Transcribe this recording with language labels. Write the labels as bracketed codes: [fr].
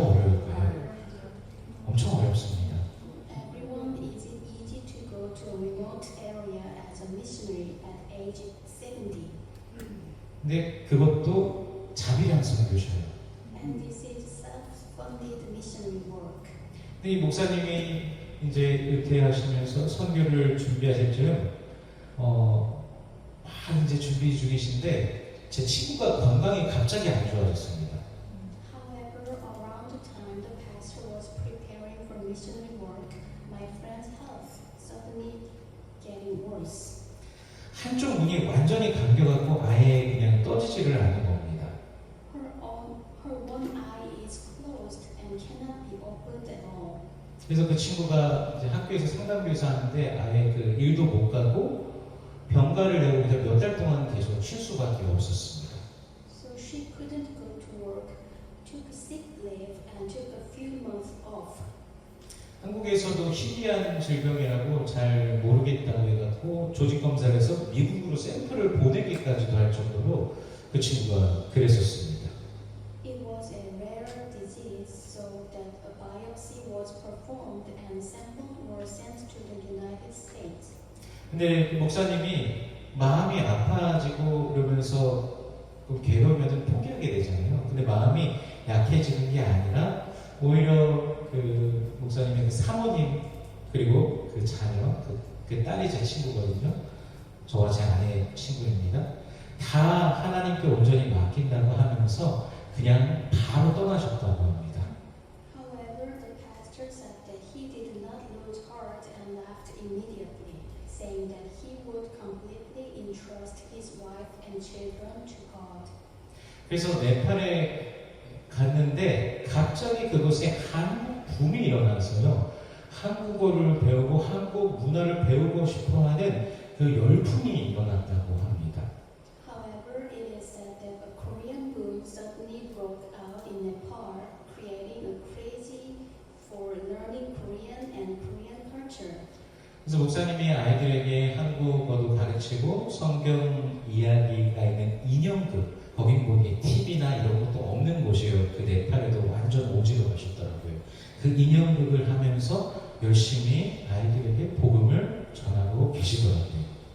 [ko] 어려울까요? 엄청 어렵습니다. [en] Everyone is it easy to go to a remote area as a missionary at age 70. [ko] 근데 그것도 자비랑 선교셔요. [en] And this is self-funded missionary work. [ko] 근데 이 목사님이 이제 은퇴하시면서 선교를 준비하실 즈음 막 이제 준비 중이신데 제 친구가 건강이 갑자기 안 좋아졌습니다. [en] However, around the time the pastor was preparing for missionary work, my friend's health suddenly getting worse. [ko] 한쪽 눈이 완전히 감겨갖고 아예 그냥 떠지지를 않는 겁니다. [en] Her one eye is closed and cannot be opened at all. [ko] 그래서 그 친구가 이제 학교에서 상담교사 하는데 아예 그 일도 못 가고 병가를 내고 그냥 몇 달 동안 계속 쉴 수밖에 없었습니다. [en] So she couldn't go to work, took sick leave, and took a few months off. [ko] 한국에서도 희귀한 질병이라고 잘 모르겠다고 해갖고 조직 검사를 해서 미국으로 샘플을 보내기까지도 할 정도로 그 친구가 그랬었습니다. [en] It was a rare disease, so that a biopsy was performed and samples were sent to the United States. [ko] 근데 그 목사님이 마음이 아파지고 그러면서 괴로우면 포기하게 되잖아요. 근데 마음이 약해지는 게 아니라 오히려 그 목사님의 그 사모님 그리고 그 자녀, 그 딸이 제 친구거든요. 저와 제 아내 친구입니다. 다 하나님께 온전히 맡긴다고 하면서 그냥 바로 떠나셨다고 합니다. [en] However, the pastor said that he did not lose heart and left immediately, saying that he would completely entrust his wife and children to God. [ko] 그래서 네팔에 갔는데 갑자기 그곳에 한국 붐이 일어나서요. 한국어를 배우고 한국 문화를 배우고 싶어하는 그 열풍이 일어났다고 합니다. [en] However, it is said that a Korean boom suddenly broke out in Nepal, creating a craze for learning Korean and Korean culture. [ko] 그래서 목사님이 아이들에게 한국어도 가르치고 성경 이야기가 있는 인형극, 거긴 보니 TV나 이런 것도 없는 곳이에요. 그 네팔에도 완전 오지로 가셨더라고요. 그 인형극을 하면서 열심히 아이들에게 복음을 전하고 계시더라고요.